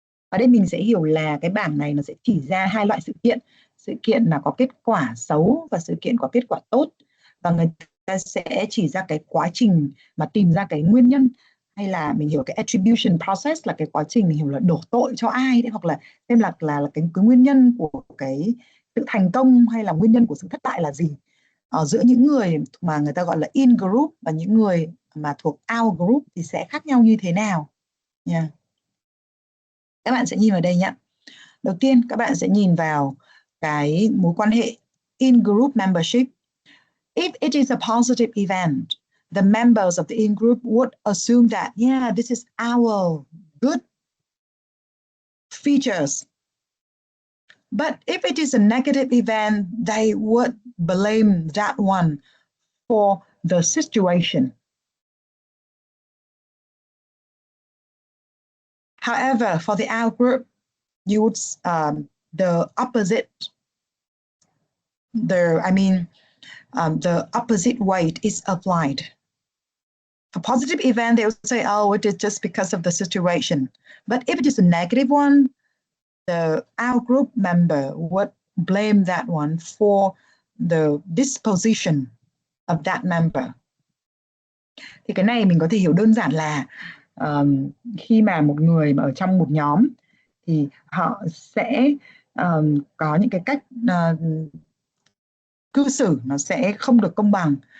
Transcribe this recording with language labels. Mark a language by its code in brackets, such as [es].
[vi] Ở đây mình sẽ hiểu là cái bảng này nó sẽ chỉ ra hai loại sự kiện là có kết quả xấu và sự kiện có kết quả tốt, và người ta sẽ chỉ ra cái quá trình mà tìm ra cái nguyên nhân, hay là mình hiểu cái attribution process là cái quá trình mình hiểu là đổ tội cho ai đấy, hoặc là xem là cái nguyên nhân của cái sự thành công hay là nguyên nhân của sự thất bại là gì giữa những người mà người ta gọi là in group và những người mà thuộc out group thì sẽ khác nhau như thế nào nha. Các bạn sẽ nhìn vào đây nhé. Đầu tiên các bạn sẽ nhìn vào cái mối quan hệ in-group membership. [en] If it is a positive event, the members of the in-group would assume that, yeah, this is our good features. But if it is a negative event, they would blame that one for the situation. However, for the out group, you would the opposite weight is applied. For positive event, they would say, oh, it is just because of the situation. But if it is a negative one, the out group member would blame that one for the disposition of that member. [vi] Thì cái này mình có thể hiểu đơn giản là khi mà một người mà ở trong một nhóm thì họ sẽ có những cái cách cư xử nó sẽ không được công bằng.